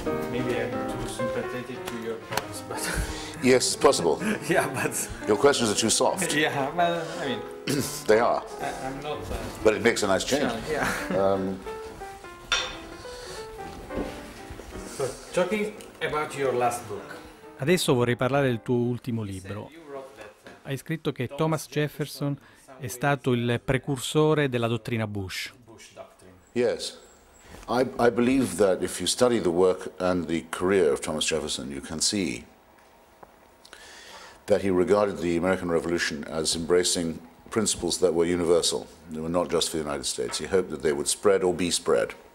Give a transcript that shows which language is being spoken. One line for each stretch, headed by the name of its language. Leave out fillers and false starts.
English: Maybe I'm too sympathetic to your points, but... Yes, it's possible. Yeah, but... Your questions are too soft. Yeah, but I mean... They are. I'm not... But it makes a nice change. Yeah. So, talking about your last book.
Italian: Adesso vorrei parlare del tuo ultimo libro. Hai scritto che Thomas Jefferson è stato il precursore della dottrina Bush.
English: Yes. I believe that if you study the work and the career of Thomas Jefferson, you can see that he regarded the American Revolution as embracing principles that were universal. They were not just for the United States. He hoped that they would spread or be spread.